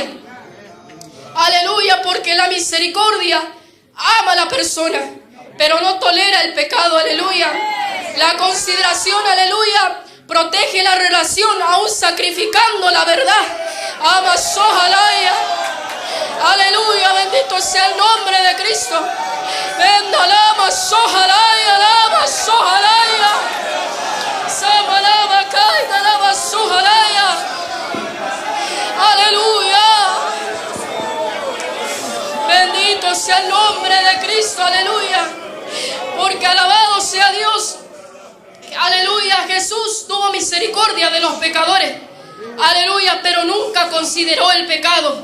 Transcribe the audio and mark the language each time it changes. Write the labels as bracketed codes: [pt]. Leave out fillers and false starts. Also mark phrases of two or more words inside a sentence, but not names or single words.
[es] Aleluya, porque la misericordia ama a la persona, pero no tolera el pecado. Aleluya. La consideración, aleluya, protege la relación, aún sacrificando la verdad. Ama sojalaya. Aleluya, bendito sea el nombre de Cristo. Venda lama sojalaya, lama sojalaya. Samalama caida lama sojalaya. Aleluya. Bendito sea el nombre de Cristo, aleluya. Porque alabado sea Dios. Aleluya, Jesús tuvo misericordia de los pecadores. Aleluya, pero nunca consideró el pecado.